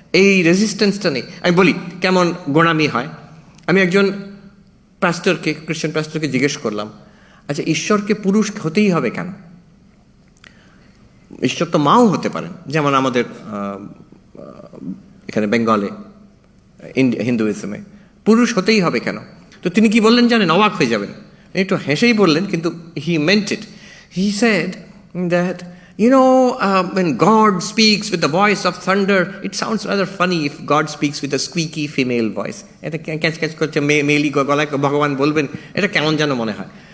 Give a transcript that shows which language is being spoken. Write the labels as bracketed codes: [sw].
[bn] এই রেজিস্ট্যান্সটা নেই। আমি বলি কেমন গোঁড়ামি হয়। আমি একজন প্যাস্টরকে, খ্রিস্টান প্যাস্টরকে জিজ্ঞেস করলাম, আচ্ছা ঈশ্বরকে পুরুষ হতেই হবে কেন? ঈশ্বর তো মাও হতে পারেন, যেমন আমাদের এখানে বেঙ্গলে, হিন্দুইজমে পুরুষ হতেই হবে কেন? তো তিনি কি বললেন জানেন? অবাক হয়ে যাবেন, একটু হেসেই বললেন, কিন্তু [en] He meant it. He said that you know, when God speaks with the voice of thunder, it sounds rather funny if God speaks with a squeaky female voice. [bn] এটা ক্যাচ ক্যাচ করছে, মেলি গলায় ভগবান বলবেন, এটা কেমন যেন মনে হয়।